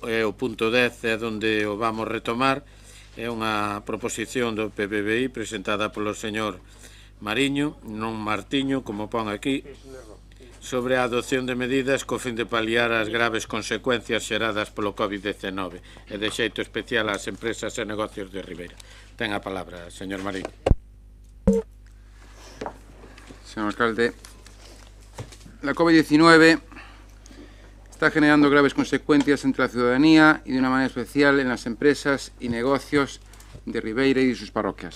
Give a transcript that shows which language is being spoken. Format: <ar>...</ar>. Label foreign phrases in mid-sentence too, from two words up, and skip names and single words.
<gl>O punto 10 é onde o vamos retomar. É unha proposición do PBBI presentada polo señor Mariño, non Martiño, como pon aquí, sobre a adopción de medidas co fin de paliar as graves consecuencias xeradas polo COVID-19 e de xeito especial ás empresas e negocios de Ribeira. Ten a palabra, señor Mariño.</gl> <es>Señor alcalde, la COVID-19 está generando graves consecuencias entre la ciudadanía y de una manera especial en las empresas y negocios de Ribeira y de sus parroquias.</es>